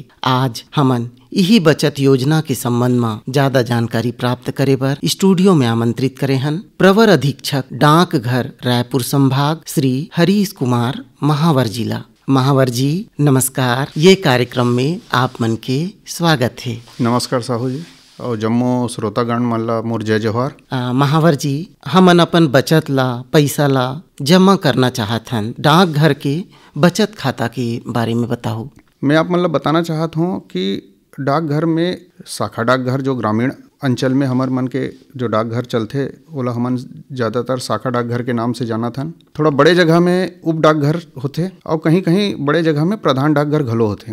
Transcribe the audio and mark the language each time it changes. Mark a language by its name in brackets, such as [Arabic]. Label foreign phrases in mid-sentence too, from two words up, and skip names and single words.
[Chhattisgarhi] आज हमन यही बचत योजना के संबंध में ज्यादा जानकारी प्राप्त करे बर स्टूडियो में आमंत्रित करे हन प्रवर अधीक्षक डाकघर रायपुर संभाग श्री हरीश कुमार महावर जिला। महावर जी नमस्कार, ये कार्यक्रम में आप मन के स्वागत है। नमस्कार साहू जी और जम्मू श्रोतागण मन ला मोर जय जोहार। महावर जी, हमन अपन बचत ला पैसा ला जमा करना चाहत हन, डाकघर के बचत खाता के बारे में बताओ। मैं आप मन ला बताना चाहत हूँ कि डाकघर में शाखा डाकघर जो ग्रामीण अंचल में हमार मन के जो डाकघर चलते ओला हमन ज़्यादातर शाखा डाकघर के नाम से जाना था। थोड़ा बड़े जगह में उप डाकघर होते और कहीं कहीं बड़े जगह में प्रधान डाकघर घलो होते।